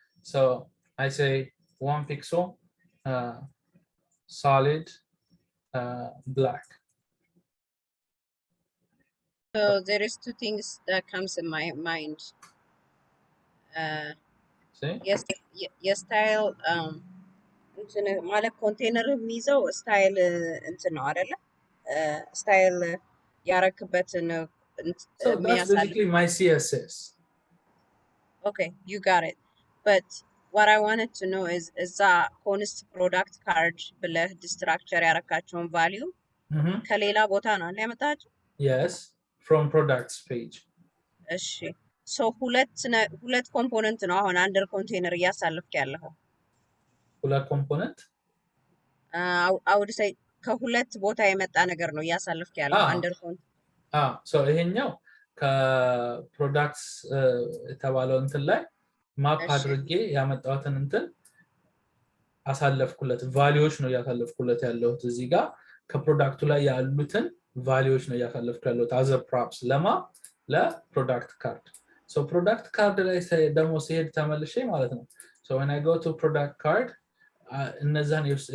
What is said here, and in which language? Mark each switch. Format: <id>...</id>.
<en>So I say 1 pixel, solid, black. So there is two things that comes in my mind. See?</en> <am>Yes, style እንትን ማለት ኮንቴነር የሚይዘው ስታይል እንትን ነው አይደለ? ስታይል ያረክበትን</am> <en>So that's basically my CSS. Okay, you got it. But what I wanted to know is that const product card</en> <am>ብለህ</am> <en>destructure ያረካቸውን value</en> <am>ከሌላ ቦታ ነው ያመጣቸው?</am> <en>Yes, from products page.</en> <am>እሺ ሶ ሁለት ኮምፖነንት ነው አሁን አንደር ኮንቴነር እያሳለፍክ ያለው ሁለት ኮምፖነንት</am> <en>I would say</en> <am>ከሁለት ቦታ የመጣ ነገር ነው እያሳለፍክ ያለው አንደር ኮንቴነር ሶ ይሄኛው ከፕሮዳክትስ የተባለው እንትን ላይ ማፕ አድርጌ ያመጣሁትን እንትን አሳለፍኩለት ቫልዩዎች ነው ያሳለፍኩለት ያለው እዚህ ጋር ከፕሮዳክቱ ላይ ያሉትን ቫልዩዎች ነው ያሳለፍኩ ያለው</am> <en>as a props</en> <am>ለፕሮዳክት ካርድ so product card ላይ ደግሞ ሲሄድ ተመልሼ ማለት ነው</am> <en>so when I go to product card</en> <am>እነዛን</am>